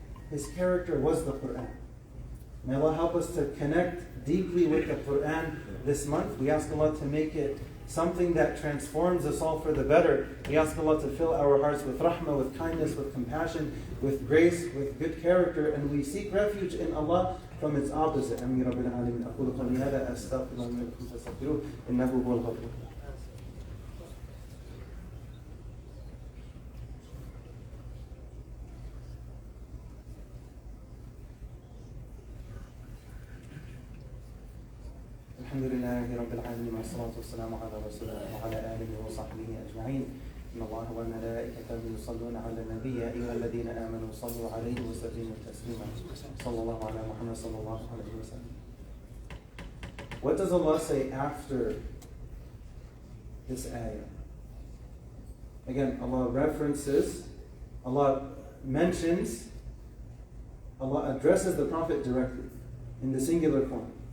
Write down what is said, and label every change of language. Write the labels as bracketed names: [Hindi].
[English] His character was the Quran. May Allah help us to connect deeply with the Quran this month. We ask Allah to make it something that transforms us all for the better. We ask Allah to fill our hearts with rahmah, with kindness, with compassion, with grace, with good character, and we seek refuge in Allah from its opposite. Ameen Rabbil Alameen. [Arabic] أقول قولي هذا أستغفر الله لي ولكم فاستغفروه إنه هو الغفور. الحمد لله رب العالمين والصلاة والسلام على رسول الله وعلى آله وصحبه أجمعين. إن الله وملائكته يصلون على النبي يا أيها الذين آمنوا صلوا عليه وسلموا تسليما. صلى الله على محمد صلى الله عليه وسلم. [English] What does Allah say after this ayah? Again, Allah references, Allah mentions, Allah addresses the Prophet directly in the singular form.